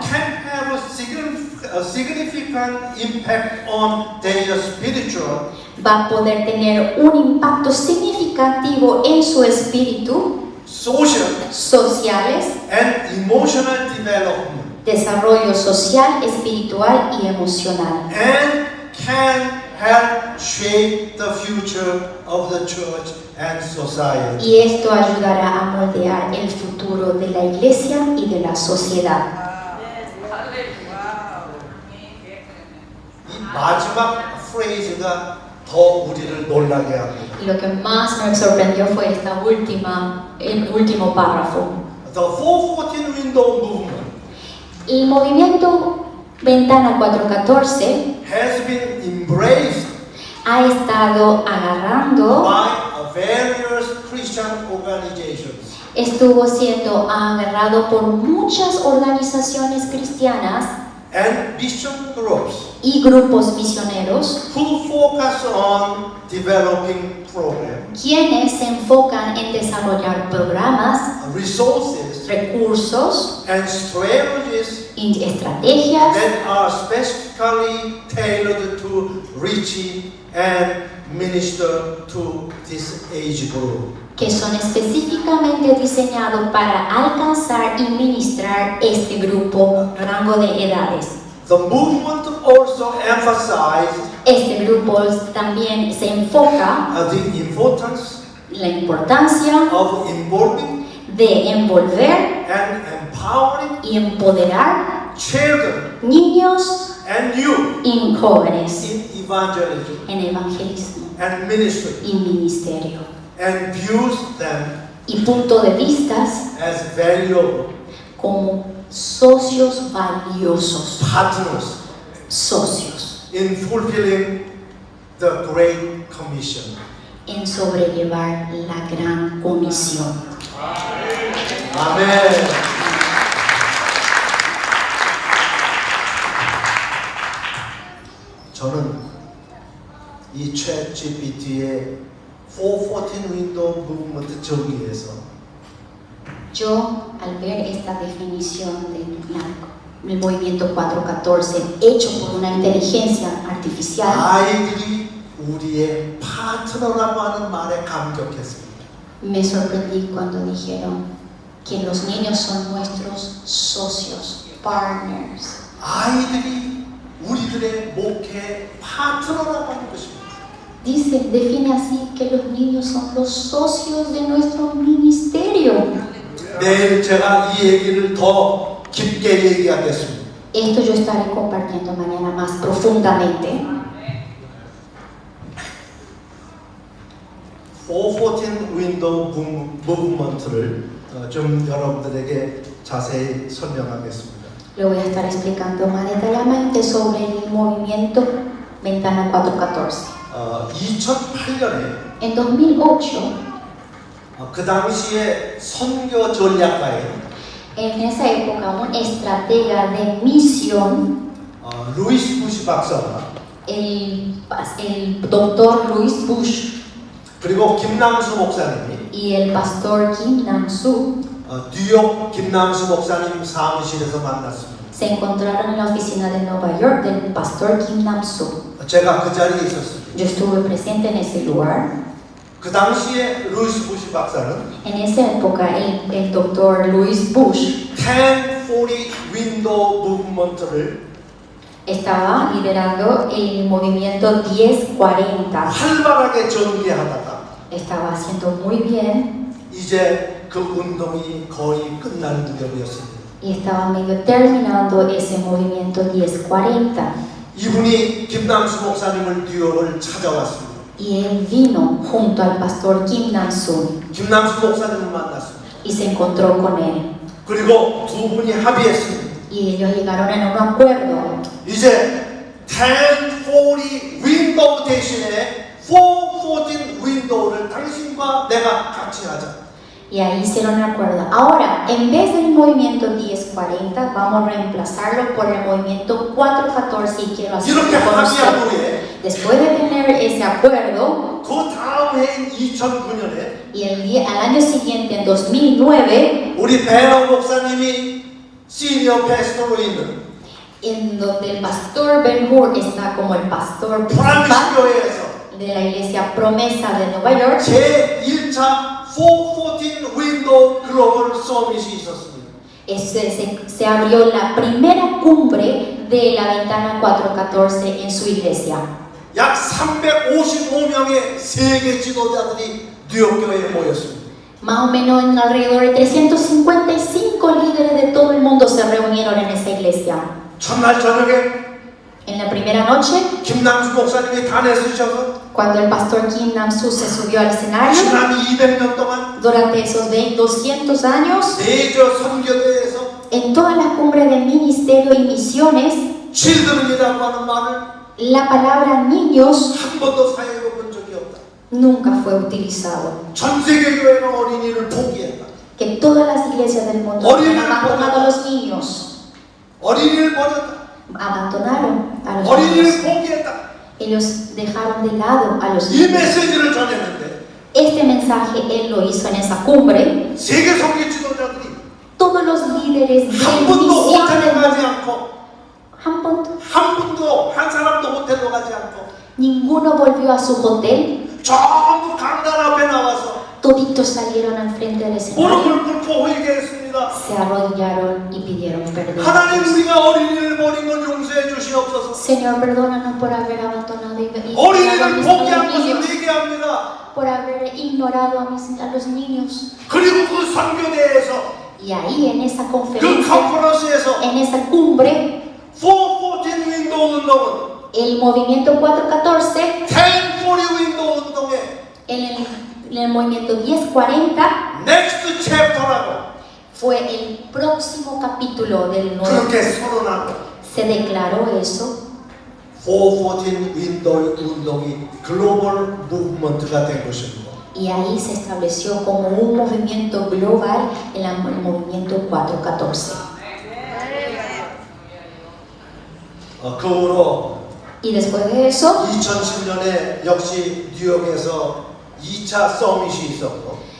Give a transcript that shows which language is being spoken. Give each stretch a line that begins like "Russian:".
English: can have a significant impact on their spiritual,
Spanish: va a poder tener un impacto significativo en su espíritu,
English: social,
Spanish: sociales,
English: and emotional development,
Spanish: desarrollo social, espiritual y emocional.
English: and can help shape the future of the church and society.
Spanish: Y esto ayudará a moldear el futuro de la iglesia y de la sociedad.
Korean: 이 마지막 프레이즈가 더 우리를 놀라게 합니다.
Spanish: Y lo que más me sorprendió fue el último párrafo.
English: The 414 window movement
Spanish: El movimiento Ventana 414
English: has been embraced
Spanish: ha estado agarrando,
English: by various Christian organizations
Spanish: estuvo siendo agarrado por muchas organizaciones cristianas
English: and mission groups
Spanish: y grupos misioneros,
English: who focus on developing programs,
Spanish: quienes se enfocan en desarrollar programas,
English: resources,
Spanish: recursos
English: and strategies
Spanish: y estrategias
English: that are specifically tailored to reach and minister to this age group.
Spanish: que son específicamente diseñados para alcanzar y ministrar este grupo, rango de edades.
English: The movement also emphasized
Spanish: Este grupo también se enfoca
English: the importance
Spanish: en la importancia
English: of involving
Spanish: de envolver
English: and empowering
Spanish: y empoderar
English: children
Spanish: niños
English: and youth
Spanish: y jóvenes
English: in evangelism
Spanish: en evangelismo
English: and ministry,
Spanish: y ministerio.
English: and views them
Spanish: Y punto de vistas
English: as valuable
Spanish: como socios valiosos,
English: partners
Spanish: socios
English: in fulfilling the Great Commission.
Spanish: en sobrellevar la gran comisión.
Korean: 아멘. 저는 이 챗GPT의 414 윈도우 무브먼트 정의에서
Spanish: Yo, al ver esta definición del movimiento 414 hecho por una inteligencia artificial,
Korean: 아이들이 우리의 파트너라고 하는 말에 감격했습니다.
Spanish: me sorprendí cuando dijeron que los niños son nuestros socios, partners.
Korean: 아이들이 우리들의 목회 파트너라고 하는 것입니다.
Spanish: Dice, define así que los niños son los socios de nuestro ministerio.
Korean: 내일 제가 이 얘기를 더 깊게 얘기하겠습니다.
Spanish: Esto yo estaré compartiendo mañana más profundamente.
Korean: 414 윈도우 무브먼트를 좀 여러분들에게 자세히 설명하겠습니다.
Spanish: Le voy a estar explicando más detalladamente sobre el movimiento Ventana 414.
Korean: 2008년에
Spanish: En 2008,
Korean: 그 당시에 선교 전략가인
Spanish: en esa época, un estratega de misión,
Korean: 루이스 부시 박사와
Spanish: el doctor Louis Bush
Korean: 그리고 김남수 목사님이
Spanish: y el pastor Kim Nam-soo
Korean: 뉴욕 김남수 목사님 사무실에서 만났습니다.
Spanish: se encontraron en la oficina de Nueva York del pastor Kim Nam-soo.
Korean: 제가 그 자리에 있었습니다.
Spanish: Yo estuve presente en ese lugar.
Korean: 그 당시에 루이스 부시 박사는
Spanish: En esa época, el doctor Louis Bush
Korean: 1040 윈도우 무브먼트를
Spanish: estaba liderando el movimiento 1040.
Korean: 활발하게 전개하다가
Spanish: Estaba haciendo muy bien
Korean: 이제 그 운동이 거의 끝날 무렵이었습니다.
Spanish: y estaba medio terminando ese movimiento 1040.
Korean: 이분이 김남수 목사님을 뉴욕을 찾아왔습니다.
Spanish: Y él vino junto al pastor Kim Nam-soo
Korean: 김남수 목사님을 만났습니다.
Spanish: y se encontró con él.
Korean: 그리고 두 분이 합의했습니다.
Spanish: Y ellos llegaron en un acuerdo.
Korean: 이제 1040 윈도우 대신에 414 윈도우를 당신과 내가 같이 하자.
Spanish: Y ahí hicieron un acuerdo. Ahora, en vez del movimiento 1040, vamos a reemplazarlo por el movimiento 414 y quiero hacerlo
Korean: 이렇게
Spanish: con
Korean: 합의한
Spanish: usted.
Korean: 후에
Spanish: Después de tener ese acuerdo,
Korean: 그 다음 해인 2009년에
Spanish: y al año siguiente, en 2009,
Korean: 우리 배어 목사님이 시니어 패스터로 있는
Spanish: en donde el pastor Ben Hur está como el pastor
Korean: 프라미스
Spanish: principal
Korean: 교회에서
Spanish: de la iglesia Promesa de Nueva York,
Korean: 제1차 414 윈도우 글로벌 서밋이 있었습니다.
Spanish: se abrió la primera cumbre de la Ventana 414 en su iglesia.
Korean: 약 355명의 세계 지도자들이 뉴욕 교회에 모였습니다.
Spanish: Más o menos en alrededor de 355 líderes de todo el mundo se reunieron en esa iglesia.
Korean: 첫날 저녁에
Spanish: En la primera noche,
Korean: 김남수 목사님이 단에 서셔서
Spanish: cuando el pastor Kim Nam-soo se subió al escenario,
Korean: 지난 200년 동안
Spanish: durante esos 200 años,
Korean: 대저 선교대에서
Spanish: en todas las cumbres de ministerio y misiones,
Korean: children이라고 하는 말을
Spanish: la palabra niños
Korean: 한 번도 사용해 본 적이 없다.
Spanish: nunca fue utilizado.
Korean: 전 세계 교회는 어린이를 포기했다.
Spanish: Que todas las iglesias del mundo han abandonado a los niños.
Korean: 어린이를 버렸다.
Spanish: Abandonaron a los
Korean: 어린이를
Spanish: niños.
Korean: 포기했다.
Spanish: Ellos dejaron de lado a los
Korean: 이
Spanish: niños.
Korean: 메시지를 전했는데
Spanish: Este mensaje él lo hizo en esa cumbre.
Korean: 세계 선교 지도자들이
Spanish: Todos los líderes de
Korean: 한 번도 호텔에
Spanish: misiones,
Korean: 가지 않고 한 분도 한 사람도 호텔로 가지 않고
Spanish: ninguno volvió a su hotel.
Korean: 전부 강단 앞에 나와서
Spanish: Toditos salieron al frente del escenario,
Korean: 무릎을 꿇고 회개했습니다.
Spanish: se arrodillaron y pidieron perdón.
Korean: 하나님 우리가 어린이를 버린 건 용서해 주시옵소서.
Spanish: Señor, perdónanos por haber abandonado y
Korean: 어린이를 포기한 것을
Spanish: niños,
Korean: 회개합니다.
Spanish: por haber ignorado a los niños.
Korean: 그리고 그 선교대에서
Spanish: Y ahí en esa
Korean: 그
Spanish: conferencia,
Korean: 컨퍼런스에서
Spanish: en esa cumbre,
Korean: 414 윈도우 운동은
Spanish: el movimiento 414,
Korean: 1040 윈도우 운동의
Spanish: en el movimiento 1040,
Korean: 넥스트 챕터라고
Spanish: fue el próximo capítulo del nuevo.
Korean: 그렇게 선언하고
Spanish: Se declaró eso
Korean: 414 윈도우 운동이 글로벌 무브먼트가 된 것입니다.
Spanish: y ahí se estableció como un movimiento global el movimiento 414.
Korean: 그 후로
Spanish: Y después de eso,
Korean: 2010년에 역시 뉴욕에서 2차 서밋이 있었고